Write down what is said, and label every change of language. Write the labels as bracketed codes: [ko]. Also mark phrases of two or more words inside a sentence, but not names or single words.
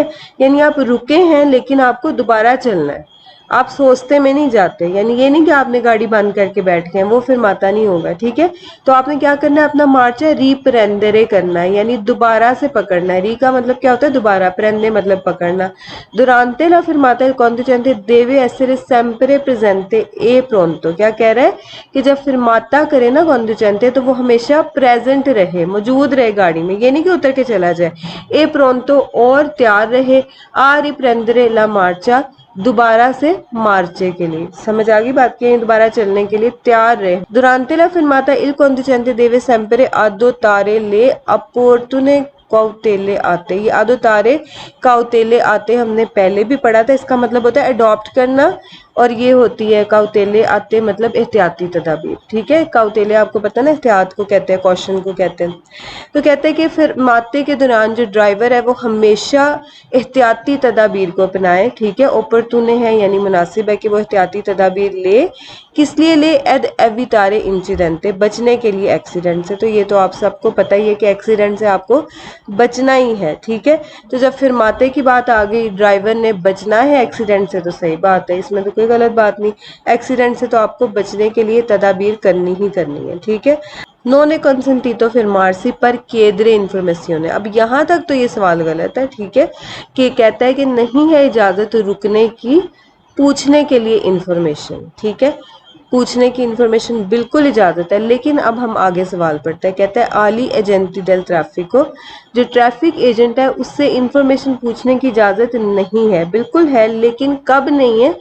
[ur] یعنی آپ رکے ہیں لیکن آپ کو دوبارہ چلنا ہے، آپ سوچتے میں نہیں جاتے، یعنی یہ نہیں کہ آپ نے گاڑی بند کر کے بیٹھ گئے، وہ فرماتا نہیں ہوگا، ٹھیک ہے؟ تو آپ نے کیا کرنا ہے؟ اپنا مارچ ہے ریپرندرے کرنا ہے، یعنی دوبارہ سے پکڑنا ہے۔ ری کا مطلب کیا ہوتا ہے؟ دوبارہ، پرندے مطلب پکڑنا۔ [it] durante la fermata il conducente deve essere sempre presente e pronto، [ur] کیا کہہ رہا ہے کہ جب فرماتا کرے نا کنڈوچنتے تو وہ ہمیشہ پریزنٹ رہے، موجود رہے گاڑی میں، یہ نہیں کہ اتر کے چلا جائے، [it] e pronto [ur] اور تیار رہے، [it] a riprendere la marcia, [ur] دوبارہ سے مارچے کے لیے۔ سمجھ آگئی بات؟ کہ دوبارہ چلنے کے لیے تیار رہے۔ [it] durante la fermata il conducente deve sempre adottare le opportune cautele [ur] آتے، یہ [it] adottare cautele [ur] آتے ہم نے پہلے بھی پڑھا تھا، اس کا مطلب ہوتا ہے اڈاپٹ کرنا، اور یہ ہوتی ہے cautele آتے مطلب احتیاطی تدابیر، ٹھیک ہے؟ cautele آپ کو پتہ نا احتیاط کو کہتے ہیں، کوشن کو کہتے ہیں۔ تو کہتے ہیں کہ فرماتے کے دوران جو ڈرائیور ہے وہ ہمیشہ احتیاطی تدابیر کو اپنائے، ٹھیک ہے؟ اوپرٹونے ہے یعنی مناسب ہے کہ وہ احتیاطی تدابیر لے، کس لیے لے؟ [it] ed evitare incidente, [ur] بچنے کے لیے ایکسیڈنٹ سے۔ تو یہ تو آپ سب کو پتہ ہی ہے کہ ایکسیڈنٹ سے آپ کو بچنا ہی ہے، ٹھیک ہے؟ تو جب فرماتے کی بات آ گئی، ڈرائیور نے بچنا ہے ایکسیڈنٹ سے، تو صحیح بات ہے، اس میں تو کوئی غلط بات نہیں، ایکسیڈنٹ سے تو آپ کو بچنے کے لیے تدابیر کرنی ہی کرنی ہے، ٹھیک ہے؟ [it] non è consentito fermarsi per chiedere informazione. [ur] اب یہاں تک تو یہ سوال غلط ہے، ٹھیک ہے، کہ کہتا ہے کہ نہیں ہے اجازت رکنے کی پوچھنے کے لیے انفارمیشن، ٹھیک ہے، پوچھنے کی انفارمیشن بالکل اجازت ہے، لیکن اب ہم آگے سوال پڑھتے ہیں، کہتا ہے [it] agli agenti del traffico, [ur] جو ٹریفک ایجنٹ ہے اس سے انفارمیشن پوچھنے کی اجازت نہیں ہے، بالکل ہے، لیکن کب نہیں ہے؟